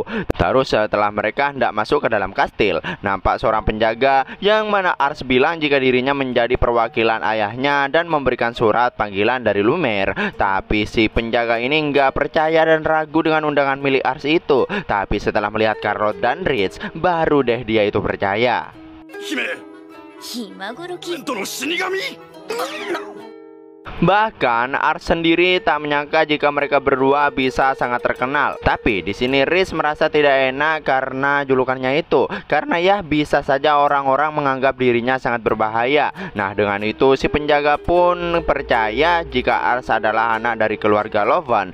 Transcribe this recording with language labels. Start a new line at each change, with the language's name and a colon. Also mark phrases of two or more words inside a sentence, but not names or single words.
Indonesian: Terus setelah mereka hendak masuk ke dalam kastil, nampak seorang penjaga yang mana Ars bilang jika dirinya menjadi perwakilan ayahnya dan memberikan surat panggilan dari Lumiere. Tapi si penjaga ini nggak percaya dan ragu dengan undangan milik Ars itu. Tapi setelah melihat Carlotte dan Ritz, baru deh dia itu percaya. 今頃き。
Japanese: との死神。
Indonesian: Bahkan Ars sendiri tak menyangka jika mereka berdua bisa sangat terkenal. Tapi di sini Ritz merasa tidak enak karena julukannya itu. Karena ya bisa saja orang-orang menganggap dirinya sangat berbahaya. Nah, dengan itu si penjaga pun percaya jika Ars adalah anak dari keluarga Lovan.